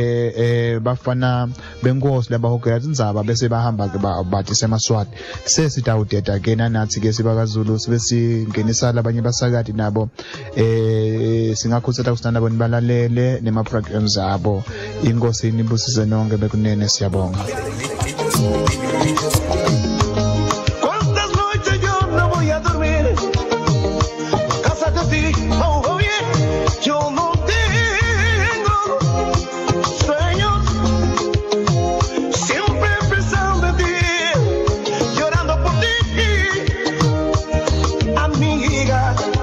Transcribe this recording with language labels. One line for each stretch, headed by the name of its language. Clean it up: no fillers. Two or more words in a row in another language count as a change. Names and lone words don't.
Swati: ke bafana benkosi labahogela tindzaba bese bahamba ke bathi seMaswati sesitawudeda ke nathi ke sibakaZulu sibe singenisa labanye basakati nabo singakhuthaza kusitanda bona balalele nema programs abo. Inkosi inibusise nonke bekunene siyabonga.
Spanish: Cuántas noches yo no voy a dormir casa de ti,
English: oh yeah,
Spanish: yo no tengo sueños, siempre pensando en ti, llorando por ti, amiga.